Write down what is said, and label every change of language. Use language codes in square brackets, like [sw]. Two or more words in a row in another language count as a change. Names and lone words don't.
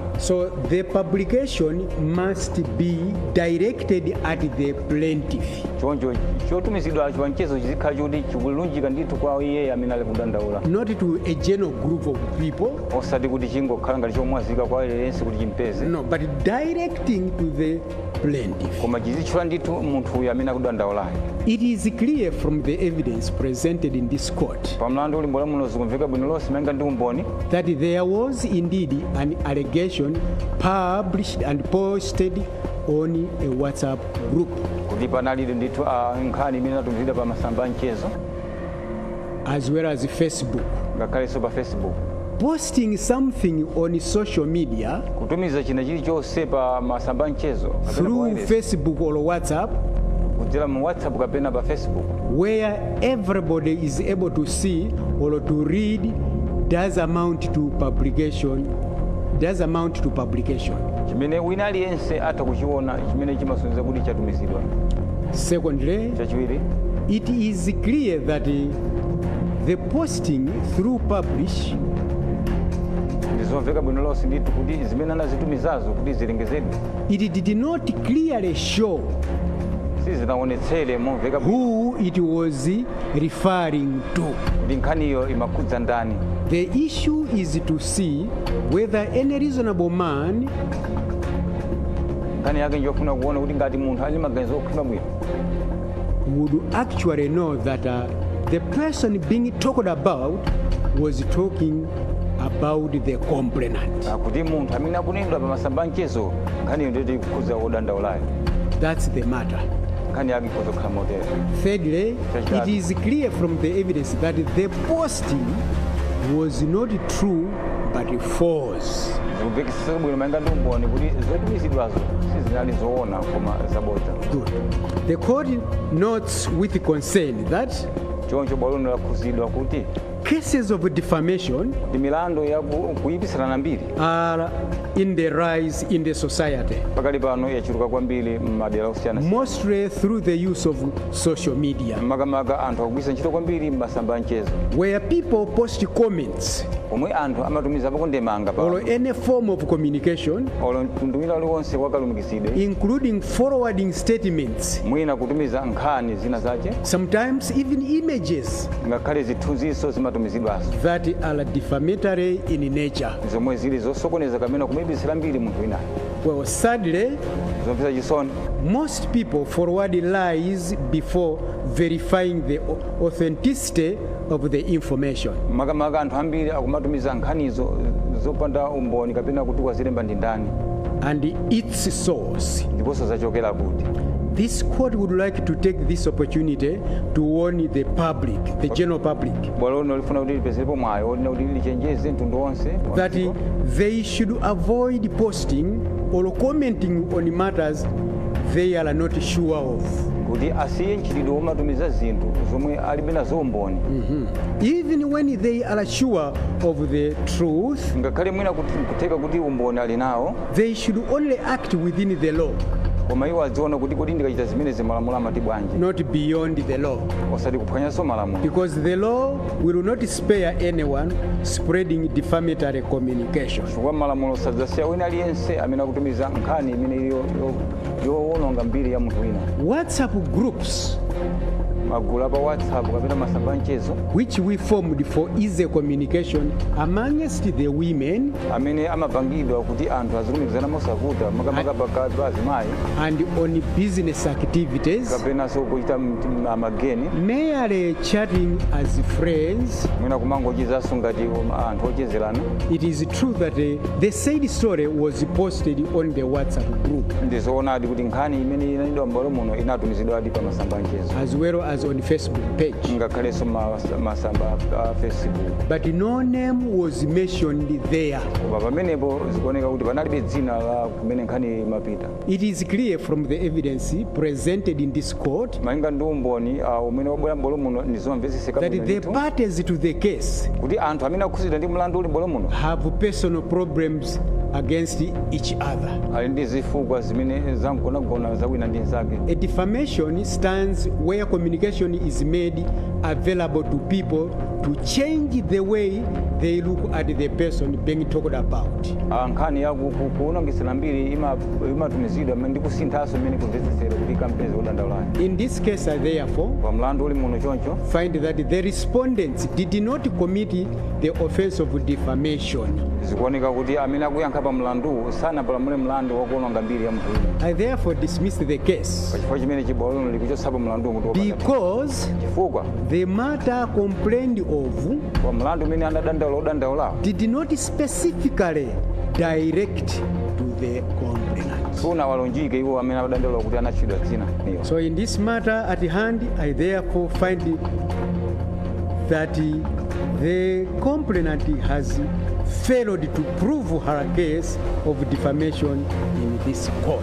[en] So the publication must be directed at the plaintiff. [ny] choncho chotumizidwa pa mchezo chizikhala choti chikulunjika ndithu kwa iye amene ali kudandaula, [en] Not to a general group of people, [ny] osati kuti chingokhala ngati chomwazika kwa aliyense kuti chimpeze, [en] no, but directing to the plaintiff. [ny] koma chizitchula ndithu munthu uyu amene akudandaulayo. [en] It is clear from the evidence presented in this court [ny] pa mlandu ulimbo la muno zikumveka bwino lonse malinga ndi umboni [en] that there was indeed an allegation published and posted on a WhatsApp group, [ny] kuti panalidi ndithu nkhani imene inatumizidwa pa masamba mchezo [en] as well as Facebook. [ny] ngakhalenso pa Facebook. [en] Posting something on social media [ny] kutumiza china chilichonse pa masamba mchezo kapena pa [en] through wireless, Facebook or WhatsApp, [ny] kudzera mu WhatsApp kapena pa Facebook, [en] where everybody is able to see or to read, does amount to publication. [ny] chimene wina aliyense atha kuchiona chimene chimasonyeza kuti chatumizidwa. [en] Secondly, [ny] chachiwiri, [en] it is clear that the posting through publish [ny] ndizomveka bwino lonse ndithu kuti zimene anazitumizazo kuti zilengezedwe [en] it did not clearly show [ny] sizinaonetsere momveka bwino [en] who it was referring to. [ny] kuti nkhaniyo imakhudza ndani. [en] The issue is to see whether any reasonable man [ny] nkhani yake njofuna kuona kuti ngati munthu ali maganizo okhwima bwino [en] would actually know that the person being talked about was talking about the complainant. [ny] kuti munthu amene akunenedwa pa masamba mchezo nkhaniyo ndiyo tikukhuza odandaulayo. [en] That's the matter. [ny] Nkhani yake ikhoza kukhala motero. [en] Thirdly, it is clear from the evidence that the posting was not true but false. [ny] Zikupekesesa bwino malinga ndi umboni kuti zotumizidwazo sizinali zoona koma zabodza. [en] Good. The court notes with concern that [ny] choncho bwalo lakhuzidwa kuti [en] cases of defamation [ny] ndi milandu ya kuyipisirana mbiri [en] are in the rise in the society, [ny] pakali pano yachuluka kwambiri m'madera osiyana, [en] mostly through the use of social media, [ny] makamaka anthu akugwiritsa ntchito kwambiri m'masamba mchezo [en] where people post comments [ny] omwe anthu amatumiza pakundemanga pa [en] or any form of communication, [ny] olo mtundu wina uliwonse wakalumikizidwe, [en] including forwarding statements, [ny] mwina kutumiza nkhani zina zace, [en] sometimes even images [ny] ngakhale zithunziso zimatumizidwazo [en] that are defamatory in nature. [ny] zomwe zili zosokoneza kamene kumuyipitsira mbiri munthu winayo. [en] Well, sadly, [ny] zomvetsa chisoni [en] most people forward lies before verifying the authenticity of the information. [ny] makamaka anthu ambiri akumatumiza nkhanizo zopanda umboni kapena kuti wazilemba ndi ndani [en] And its source. [ny] ndiponso zachokera kuti. [en] This court would like to take this opportunity to warn the public, the general public, [ny] bwalo lino lifuna kuti lipezerepo mwayo olina kuti lichenjeze mtundu wonse [en] that they should avoid posting or commenting on matters they are not sure of. [ny] kuti asiye ntchitidwe womatumiza zinthu zomwe alibe nazo umboni. [en] Even when they are sure of the truth, [ny] ngakhale mwina kutheka kuti umboni ali nawo, [en] they should only act within the law, [ny] koma iwo adziona kuti kodi ndikachita zimenezi malamulo amati bwanji, [en] not beyond the law. [ny] osati kuphwanyanso malamulo. [en] Because the law will not spare anyone spreading defamatory communication. [ny] chifukwa malamulo sadzasiya wina aliyense amene akutumiza nkhani imene yowononga mbiri ya munthu wina. [en] WhatsApp groups, [ny] magulu apa WhatsApp kapena masamba mchezo [en] which we formed for easy communication amongst the women [ny] amene amapangidwa kuti anthu azilumikizana mosavuta makamaka pakati pa azimayi [en] and on business activities, [ny] kapenanso kuchita mageni, [en] merely chatting as friends. [ny] mwina kumangochezanso ngati anthu ochezerana. [en] It is true that the said story was posted on the WhatsApp group [ny] ndizoonadi kuti nkhani imene inalidwa m'bwalo muno inatumizidwadi pa masamba mchezo [en] as well as on Facebook page, [ny] ngakhalenso masamba a Facebook, [en] but no name was mentioned there. [ny] koma pamenepo zikuoneka kuti panalibe dzina la kumene nkhani imapita. [en] It is clear from the evidence presented in this court [ny] malinga ndi umboni umene wabwera m'bwalo muno ndizomvetseseka [en] that the parties to the case [ny] kuti anthu amene akhudzidwa ndi mlandu uli m'bwalo muno [en] have personal problems against each other. [ny] ali ndi zifukwa zimene zamgonagona za wina ndi nzake. [en] A defamation stands where communication is made available to people to change the way they look at the person being talked about. [ny] nkhani ya kuwonongesera mbiri imatumizidwa ndi kusinthanso imene kumvetsesera kuti ikampeza odandaulayo. [en] In this case, therefore, [ny] pa mlandu uli muno choncho [en] find that the respondents did not commit the offense of defamation. [ny] zikuoneka kuti amene akuyankha pa mlandu sanapalamule mlandu wakuwononga mbiri ya munthu wina. [en] I therefore dismiss the case [ny] pachifukwa chimene chibwalo lino likuchotsapo mlandu mutu [en] because [ny] chifukwa [en] the matter complained of [ny] kwa mlandu umene odandaulawo [en] did not specifically direct to the complainant. [ny] sunawalonjike iwo amene adandaula kuti anatchedwa dzina iyo. [en] So in this matter at hand, I therefore find that the complainant has failed to prove her case of defamation in this court.